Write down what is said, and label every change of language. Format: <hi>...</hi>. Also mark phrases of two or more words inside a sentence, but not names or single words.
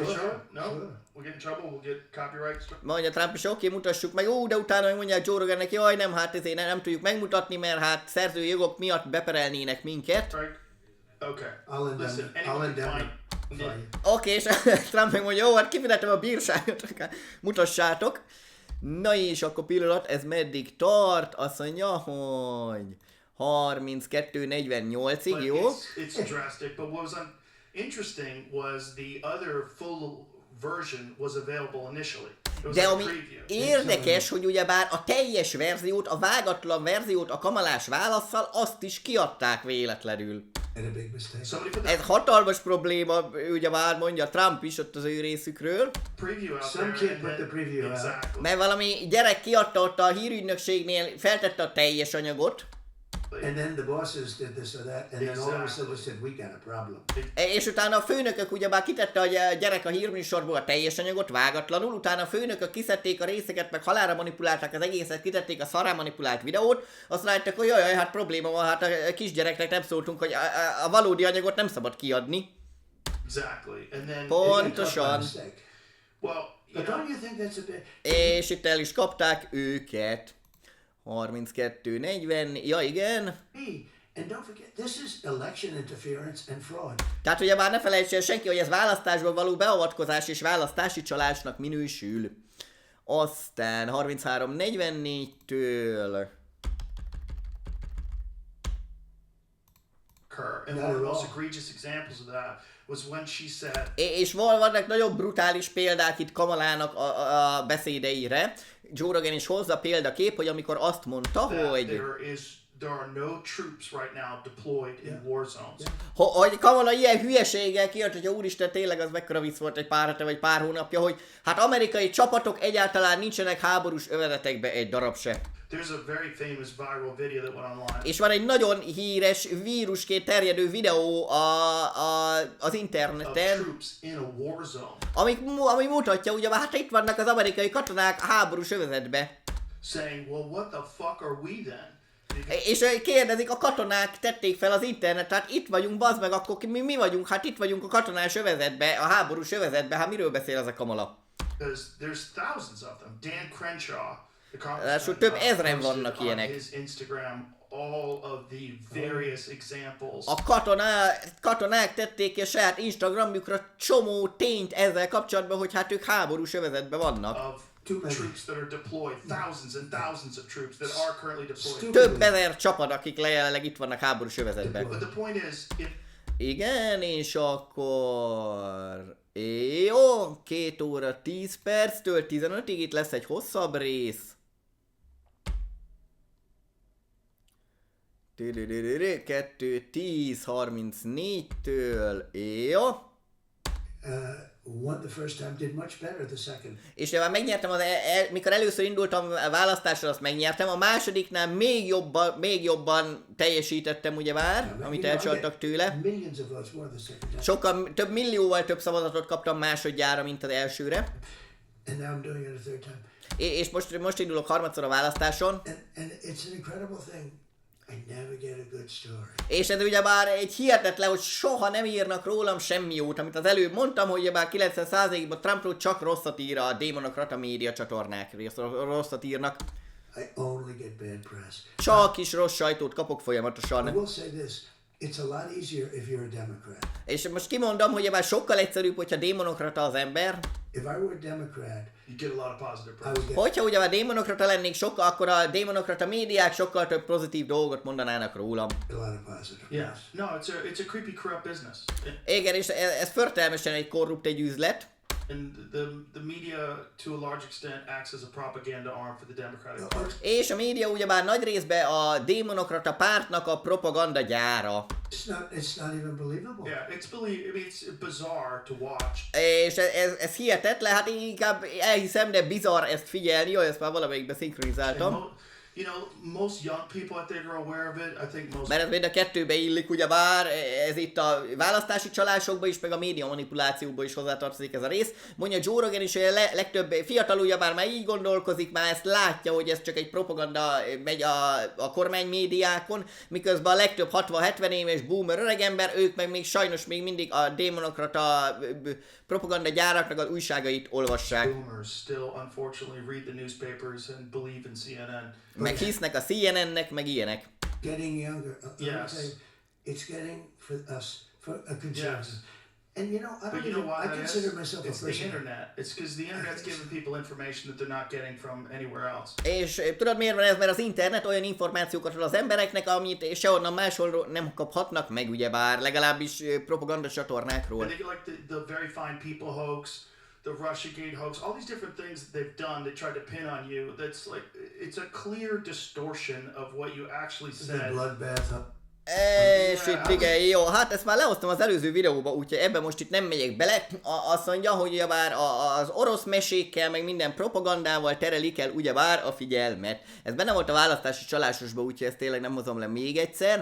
<en>Sure? No? We'll get in trouble, we'll get copyright.</en> <hu>Mondja Trump is, oké, mutassuk meg, de utána megmondják Joe Rogannek, jaj, nem, hát ezért nem tudjuk megmutatni, mert hát szerzői jogok miatt beperelnének minket.</hu> <en>Right? Okay. Listen, I'll anyone can indemnify find... you.</en> <hu>Oké, és Trump megmondja, jó, hát kifizetem a bírságot, mutassátok. Na és akkor pillanat, ez meddig tart? Azt mondja, hogy 32-48-ig, jó?</hu> <en>It's drastic, but what was interesting was the other full version was available initially. It was</en> <hu>De</hu> <en>like a</en> <hu>ami</hu> <en>preview.</en> <hu>érdekes, hogy ugyebár a teljes verziót, a vágatlan verziót, a kamalás válasszal, azt is kiadták véletlenül.</hu> <en>And a big mistake. Somebody put</en> <hu>Ez</hu> <en>that</en> <hu>hatalmas probléma, ugyebár mondja Trump is ott az ő részükről,</hu> <en>preview out Some there. kid and put the then- preview out. Exactly.</en> <hu>mert valami gyerek kiadta ott a hírügynökségnél, feltette a teljes anyagot,</hu> <en>And then the bosses did this or that, and then all of a sudden they said, we got a problem.</en> <hu>és utána a főnökök ugyebár kitette a gyerek a hírműsorból a teljes anyagot vágatlanul, utána a főnökök kiszedték a részeket, meg halálra manipulálták az egészet, kitették a szarrá manipulált videót, azt látták, hogy jaj, hát probléma van, hát a kisgyereknek nem szóltunk, hogy a valódi anyagot nem szabad kiadni.</hu> <en>Exactly. And then</en> <hu>Pontosan.</hu> <en>Mistake. well, you But know, don't you think that's a bit...</en> <hu>És itt el is kapták őket. 32-40, ja igen.</hu> <en>Hey, and don't forget, this is election interference and fraud.</en> <hu>Tehát ugye már ne felejts el senki, hogy ez választásban való beavatkozás és választási csalásnak minősül. Aztán 33-44-től...</hu> <en>occur. And Not one of at the most all. egregious examples of that was when she said,</en> <hu>És vannak nagyobb brutális példák itt Kamalának a beszédeire. Joe Rogan is hozza példakép, hogy amikor azt mondta,</hu> <en>that</en> <hu>hogy...</hu> <en>there are no troops right now deployed in war zones.</en> <hu>Hogy Kamala ilyen hülyeséggel kijött, hogy úristen, tényleg az mekkora vicc volt egy pár hete vagy pár hónapja, hogy hát amerikai csapatok egyáltalán nincsenek háborús övezetekbe egy darab se.</hu> <en>There's a very famous viral video that went online.</en> <hu>És van egy nagyon híres vírusként terjedő videó az</hu> <en>Of</en> <hu>interneten,</hu> <en>troops in a war zone</en> <hu>ami mutatja, ugye hát itt vannak az amerikai katonák a háborús övezetbe.</hu> <en>saying, well, what the fuck are we then?</en> <hu>És kérdezik, a katonák tették fel az internet, hát itt vagyunk, bazd meg, akkor mi vagyunk, hát itt vagyunk a katonás övezetbe, a háborús övezetbe, hát miről beszél ez a Kamala?</hu> <en>Because there's thousands of them. Dan Crenshaw, the</en> <hu>Ráadásul</hu> <en>congressman,</en> <hu>több ezren</hu> <en>posted</en> <hu>vannak</hu> <en>on</en> <hu>ilyenek.</hu> <en>his Instagram all of the various examples</en> <hu>A katonák tették ki a saját Instagramjukra csomó tényt ezzel kapcsolatban, hogy hát ők háborús övezetben vannak.</hu> <en>of troops that are deployed, thousands and thousands of troops that are currently deployed.</en> <hu>Több ezer csapat, akik jelenleg itt vannak háborús övezetben.</hu> <en>But the point is, if</en> <hu>Igen, és akkor... Jó, 2 óra 10 perctől 15-ig itt lesz egy hosszabb rész. 2-10-34-től, jó.</hu> <en>Won the first time, did much better the second.</en> <hu>És már megnyertem, mikor először indultam a választásra, azt megnyertem, a másodiknál még jobban teljesítettem ugye már, amit elcsaltak tőle.</hu> <en>Millions of votes more the second time.</en> <hu>Sokkal több millióval több szavazatot kaptam másodjára, mint az elsőre.</hu> <en>And now I'm doing it a third time.</en> <hu>És most indulok harmadszor a választáson.</hu> <en>And it's an incredible thing. I never get a good story.</en> <hu>És ez ugyebár egy hihetetlen, hogy soha nem írnak rólam semmi jót, amit az előbb mondtam, hogy ugyebár 90%-ban Trumpról csak rosszat ír a démonokrata média csatornák, rosszat írnak.</hu> <en>I only get bad press.</en> <hu>Csak is rossz sajtót kapok</hu> <en>I</en> <hu>folyamatosan.</hu> <en>will say this. It's a lot easier if you're a Democrat. És most kimondom, hogy ugyebár sokkal egyszerűbb, hogyha démonokrata az ember. If I were a Democrat, you get a lot of positive I press. would get</en> <hu>Hogyha ugyebár démonokrata lennék, akkor a démonokrata médiák sokkal több pozitív dolgot mondanának rólam.</hu> <en>a lot of positive Yeah. press. No, it's a creepy, corrupt business.</en> <hu>Igen, és ez förtelmesen egy korrupt, egy üzlet.</hu> <en>And the media, to a large extent, acts as a propaganda arm for the Democratic Party.</en> <hu>És a média ugyebár nagy részben a démonokrata pártnak a propaganda gyára.</hu> <en>It's not even believable. Yeah, it's bizarre to watch.</en> <hu>És ez hihetetlen, hát én inkább elhiszem, de bizarr ezt figyelni, jó, ezt már valamelyikben szinkronizáltam.</hu> <en>You know, most young people, I think, are aware of it. I think most...</en> <hu>Mert ez mind a kettőbe illik, ugyebár ez itt a választási csalásokba is, meg a média manipulációba is hozzátartozik ez a rész. Mondja Joe Rogan is, hogy a legtöbb fiatal ugyebár már így gondolkozik, már ezt látja, hogy ez csak egy propaganda megy a kormánymédiákon, miközben a legtöbb 60-70 éves boomer öregember, ők meg még sajnos még mindig a démonokrata propaganda gyáraknak az újságait olvassák.</hu> <en>Boomers still unfortunately read the newspapers and believe in CNN.</en> <hu>Meg hisznek a CNN-nek, meg ilyenek.</hu> <en>Getting younger. Yes. It's getting for us, for a conservative. Yes. And you know, But you know why I that consider is? myself It's a the person. internet. It's because the internet's giving people information that they're not getting from anywhere else.</en> <hu>És tudod miért van ez? Mert az internet olyan információkat ad az embereknek, amit sehonnan máshol nem kaphatnak meg, ugyebár legalábbis propaganda csatornákról.</hu> <en>And they get like the very fine people hoax, the Russiagate hoax, all these different things that they've done, they try to pin on you. That's like, it's a clear distortion of what you actually The said. bloodbath.</en> <hu>És itt igen, jó, hát ezt már lehoztam az előző videóba, úgyhogy ebben most itt nem megyek bele. Azt mondja, hogy ugyebár az orosz mesékkel, meg minden propagandával terelik el ugyebár a figyelmet. Ez benne volt a választási csalásosban, úgyhogy ezt tényleg nem hozom le még egyszer.</hu>